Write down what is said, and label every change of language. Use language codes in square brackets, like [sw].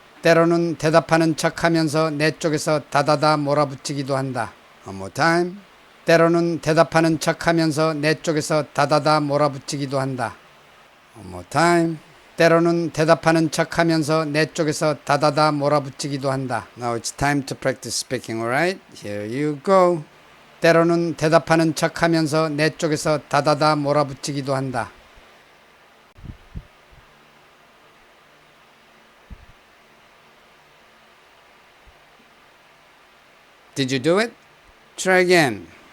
[ko] 때로는 대답하는 척하면서 내 쪽에서 다다다 몰아붙이기도 한다. [en] One more time. [ko] 때로는 대답하는 척하면서 내 쪽에서 다다다 몰아붙이기도 한다. [en] One more time. [ko] 때로는 대답하는 척하면서 내 쪽에서 다다다 몰아붙이기도 한다. [en] Now it's time to practice speaking, alright? Here you go. [ko] 때로는 대답하는 척하면서 내 쪽에서 다다다 몰아붙이기도 한다. [en] Did you do it? Try again.